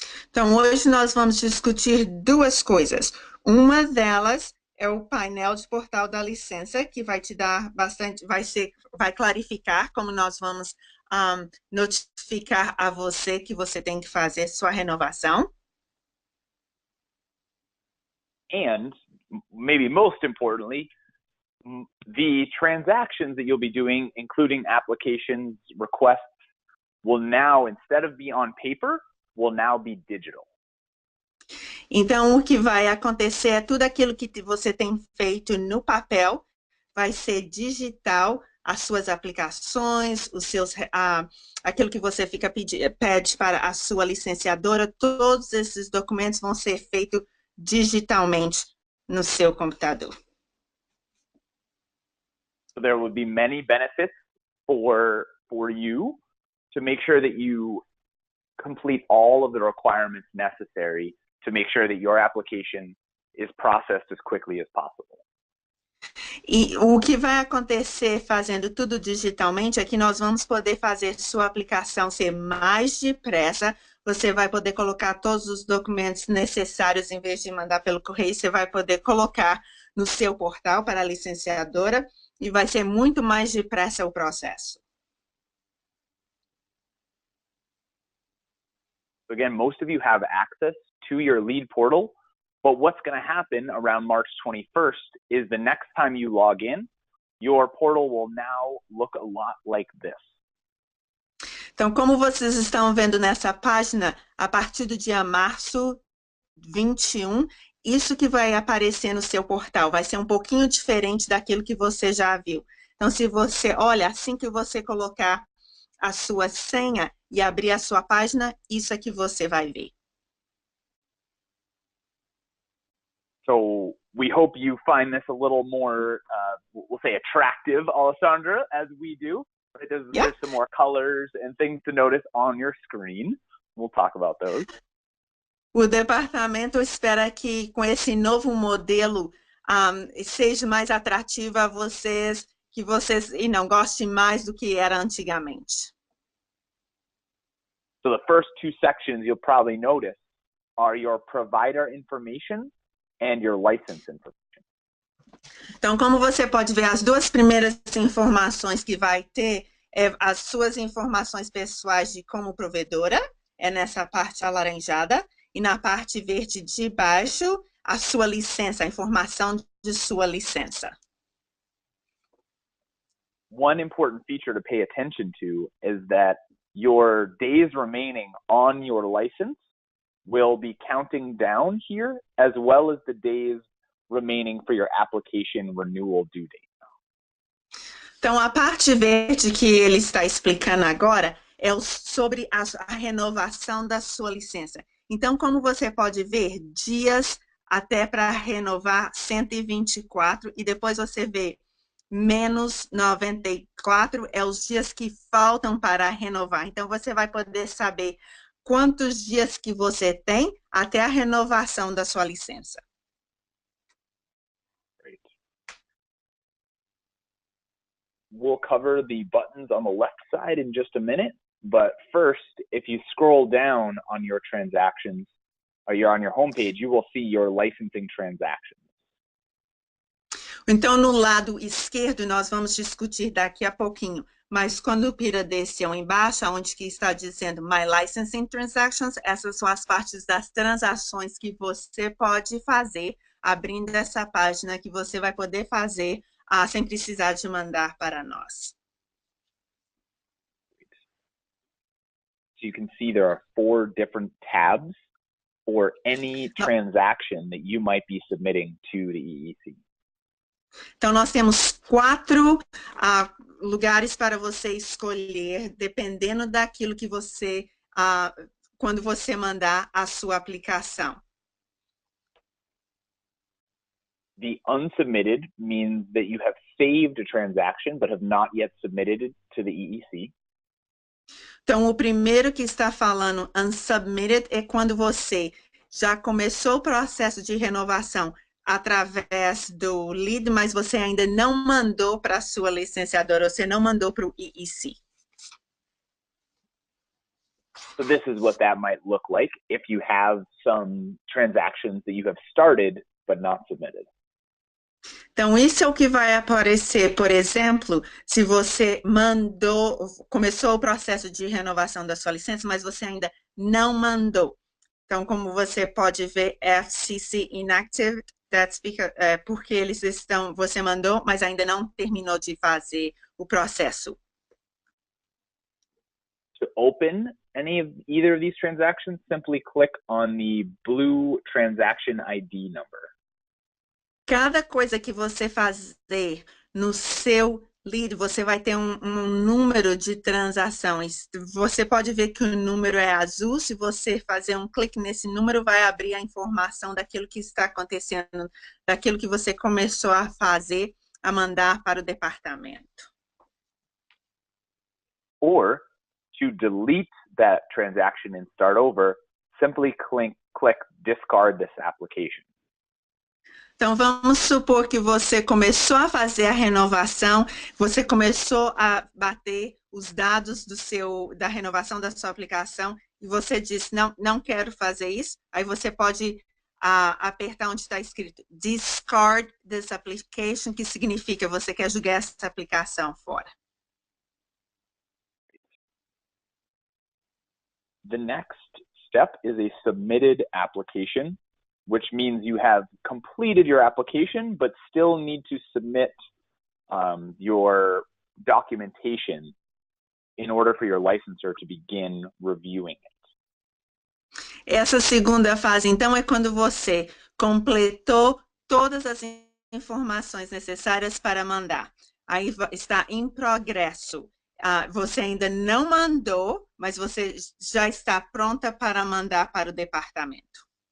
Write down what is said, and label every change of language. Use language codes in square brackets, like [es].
[pt] Então, hoje nós vamos discutir duas coisas. Uma delas é o painel de portal da licença, que vai te dar bastante, vai clarificar como nós vamos notificar a você que você tem que fazer sua renovação. [en] And maybe most importantly, the transactions that you'll be doing, including applications, requests, will now, instead of be on paper, will now be digital. [pt] Então, o que vai acontecer é tudo aquilo que você tem feito no papel vai ser digital, as suas aplicações, aquilo que você pede para a sua licenciadora, todos esses documentos vão ser feitos digitalmente no seu computador. So there will be many benefits for you to make sure that you complete all of the requirements necessary to make sure that your application is processed as quickly as possible. E o que vai acontecer fazendo tudo digitalmente é que nós vamos poder fazer sua aplicação ser mais depressa. Você vai poder colocar todos os documentos necessários, em vez de mandar pelo correio, você vai poder colocar no seu portal para a licenciadora e vai ser muito mais depressa o processo. [en] Again, most of you have access to your lead portal, but what's going to happen around March 21st is the next time you log in, your portal will now look a lot like this. [pt] Então, como vocês estão vendo nessa página, a partir do dia março 21, isso que vai aparecer no seu portal vai ser um pouquinho diferente daquilo que você já viu. Então, se você, olha, assim que você colocar a sua senha e abrir a sua página, isso é que você vai ver. [en] So we hope you find this a little more, we'll say attractive, Alessandra, as we do. Right? There's some more colors and things to notice on your screen. We'll talk about those. [pt] O departamento espera que com esse novo modelo seja mais atrativo a vocês, que vocês não gostem mais do que era antigamente. [en] So the first two sections you'll probably notice are your provider information and your license information. [pt] Então, como você pode ver, as duas primeiras informações que vai ter é as suas informações pessoais de como provedora, é nessa parte alaranjada, e na parte verde de baixo, a sua licença, a informação de sua licença. [en] One important feature to pay attention to is that your days remaining on your license will be counting down here, as well as the days remaining for your application renewal due date. [pt] Então, a parte verde que ele está explicando agora é sobre a renovação da sua licença. Então, como você pode ver, dias até para renovar 124, e depois você vê menos 94 é os dias que faltam para renovar. Então, você vai poder saber quantos dias que você tem até a renovação da sua licença. [en] Great. We'll cover the buttons on the left side in just a minute, but first, if you scroll down on your transactions, or you're on your homepage, you will see your licensing transactions. [pt] Então, no lado esquerdo, nós vamos discutir daqui a pouquinho, mas quando o Pira desceu embaixo, onde que está dizendo [en] My Licensing Transactions, [pt] essas são as partes das transações que você pode fazer, abrindo essa página que você vai poder fazer sem precisar de mandar para nós. [en] So you can see there are 4 different tabs for any transaction that you might be submitting to the EEC. [pt] Então, nós temos 4 lugares para você escolher, dependendo daquilo que você, quando você mandar a sua aplicação. [en] The unsubmitted means that you have saved a transaction but have not yet submitted it to the EEC. [pt] Então, o primeiro que está falando unsubmitted é quando você já começou o processo de renovação através do lead, mas você ainda não mandou para a sua licenciadora, você não mandou para o EEC. [en] So this is what that might look like if you have some transactions that you have started but not submitted. [pt] Então, isso é o que vai aparecer, por exemplo, se você começou o processo de renovação da sua licença, mas você ainda não mandou. Então, como você pode ver, FCC inactive, porque você mandou, mas ainda não terminou de fazer o processo. [en] To open either of these transactions, simply click on the blue transaction ID number. [pt] Cada coisa que você fazer no seu lead, você vai ter um número de transações. Você pode ver que o número é azul. Se você fazer um clique nesse número, vai abrir a informação daquilo que está acontecendo, daquilo que você começou a fazer, a mandar para o departamento. [en] Or, to delete that transaction and start over, simply click discard this application. [pt] Então, vamos supor que você começou a fazer a renovação, você começou a bater os dados da renovação da sua aplicação e você disse, não quero fazer isso. Aí você pode apertar onde está escrito [en] discard this application, [pt] que significa você quer jogar essa aplicação fora. [en] The next step is a submitted application, which means you have completed your application, but still need to submit your documentation in order for your licensor to begin reviewing it. [pt] Essa segunda fase, então, é quando você completou todas as informações necessárias para mandar. Aí está em progresso. Você ainda não mandou, mas você já está pronta para mandar para o departamento.